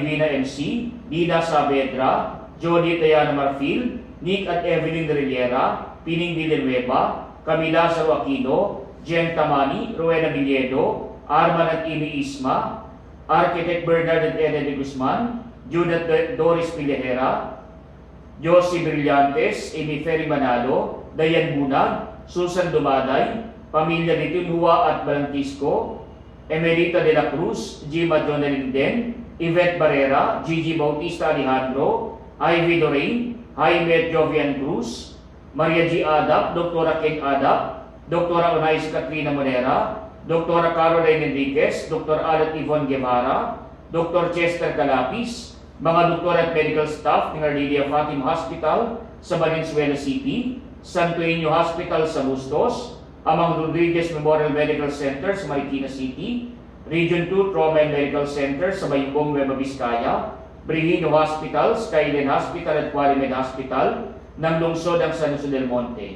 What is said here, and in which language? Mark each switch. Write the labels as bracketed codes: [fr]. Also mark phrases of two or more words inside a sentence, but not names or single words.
[tl] Divina MC, Dina Saavedra, Jody Tayana Marfil, Nick at Evelyn Rillera, Pining Villanueva, Camila Lazaro Aquino, Jen Tamani, Rowena Villedo, Arman at Amy Isma, Architect Bernard at Eden de Guzman, Judith Doris Pilehera, Josie Brillantes, Amy Ferry Manalo, Dayan Bunag, Susan Dumaday, Pamilya Litunhua at Balantisco, Emerita de la Cruz, Jima Jonalinden, Yvette Barrera, Gigi Bautista Alejandro, Ivy Lorraine, Jaime at Jovian Cruz, Maria G. Adap, Dr. Ken Adap, Dr. Unais Katrina Monera, Dr. Caroline Enriquez, Dr. Alat Yvonne Guevara, Dr. Chester Calapis, mga doktor at medical staff ng Arlidia Fatim Hospital sa Valenzuela City, Santo Niño Hospital sa Bustos, Amang Rodriguez Memorial Medical Center sa Marikina City, Region 2 Trauma and Medical Center sa Bayumbong, Nueva Vizcaya, Brigino Hospital, Skyline Hospital at Qualimed Hospital ng lungsod ng San Jose del Monte.